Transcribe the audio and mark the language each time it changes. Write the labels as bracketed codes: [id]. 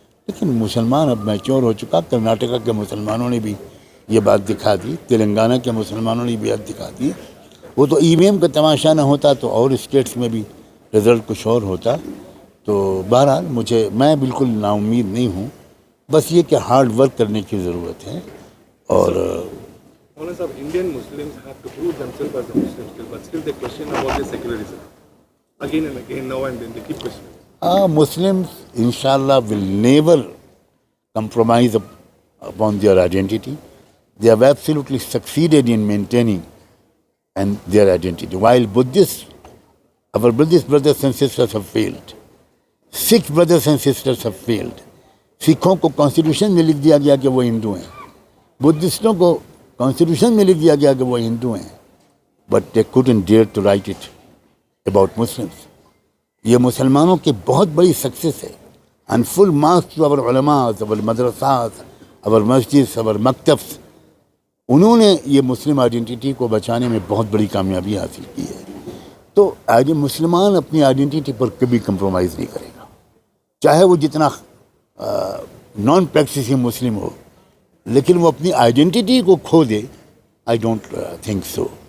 [ur] لیکن مسلمان اب میچور ہو چکا. کرناٹکا کے مسلمانوں نے بھی یہ بات دکھا دی، تلنگانہ کے مسلمانوں نے بھی بات دکھا دی. وہ تو ای وی ایم کا تماشا نہ ہوتا تو اور اسٹیٹس میں بھی رزلٹ کچھ اور ہوتا. تو بہرحال میں بالکل نا امید نہیں ہوں. بس یہ کہ ہارڈ ورک کرنے کی ضرورت ہے. اور [en] مولانا صاحب, Indian Muslims have to prove themselves as a Muslim still, but still they question about their secularism. Again and again, now and then, they keep questioning. Muslims, inshallah, will never compromise upon their identity. They have absolutely succeeded in maintaining their identity. While our Buddhist brothers and sisters have failed. Sikh brothers and sisters have failed. [ur] سکھوں کو constitution میں لکھ دیا گیا کہ وہ ہندو ہیں. بدھسٹوں کو کانسٹیٹیوشن میں لکھ دیا گیا کہ وہ ہندو ہیں. [en] But they couldn't dare to write it about Muslims. [ur] یہ مسلمانوں کی بہت بڑی سکسیس ہے. [en] And full marks to our علماء, our madrasas, our masjids, our maktabs. [ur] انہوں نے یہ مسلم آئیڈینٹی کو بچانے میں بہت بڑی کامیابی حاصل کی ہے. تو آج مسلمان اپنی آئیڈینٹی پر کبھی کمپرومائز نہیں کرے گا, چاہے وہ جتنا نان پریکٹسنگ مسلم ہو, لیکن وہ اپنی آئیڈینٹی کو کھو دے, [en] I don't think so.